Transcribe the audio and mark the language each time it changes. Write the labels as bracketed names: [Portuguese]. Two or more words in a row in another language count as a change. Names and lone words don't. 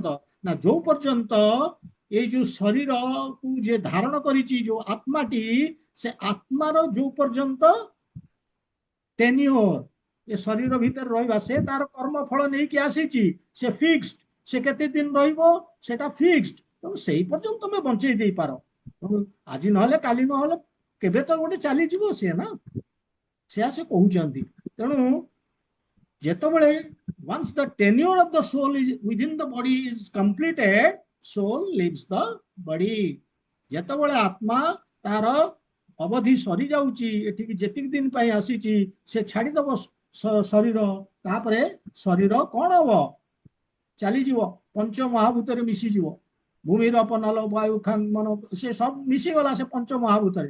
[Odia] ନା ଯୋଉ ପର୍ଯ୍ୟନ୍ତ ଏଇ ଯୋଉ ଶରୀରକୁ ଯିଏ ଧାରଣ କରିଛି, ଯୋଉ ଆତ୍ମାଟି, ସେ ଆତ୍ମାର ଯୋଉ ପର୍ଯ୍ୟନ୍ତ ଟେନିଓର ଏ ଶରୀର ଭିତରେ ରହିବା, ସେ ତାର କର୍ମ ଫଳ ନେଇକି ଆସିଛି, ସେ ଫିକ୍ସଡ। ସେ କେତେ ଦିନ ରହିବ ସେଟା ଫିକ୍ସଡ। ତେଣୁ ସେଇ ପର୍ଯ୍ୟନ୍ତ ତମେ ବଞ୍ଚେଇ ଦେଇପାର। ଆଜି ନହେଲେ କାଲି ନହେଲେ କେବେ ତ ଗୋଟେ ଚାଲିଯିବ ସିଏ ନା, ସେୟା ସେ କହୁଛନ୍ତି। ତେଣୁ ଯେତେବେଳେ [English] once the tenure of the soul is within the body is completed, soul leaves the body। [Odia] ଯେତେବେଳେ ଆତ୍ମା ତାର ଅବଧି ସରି ଯାଉଛି, ଏଠିକି ଯେତିକି ଦିନ ପାଇଁ ଆସିଛି ସେ ଛାଡିଦବ ଶରୀର, ତାପରେ ଶରୀର କଣ ହବ? ଚାଲିଯିବ, ପଞ୍ଚ ମହାଭୂତରେ ମିଶିଯିବ। ଭୂମିର ଅପନଲ ବାୟୁ ଖାଙ୍ଗ ମନ, ସେ ସବୁ ମିଶିଗଲା ସେ ପଞ୍ଚ ମହାଭୂତରେ।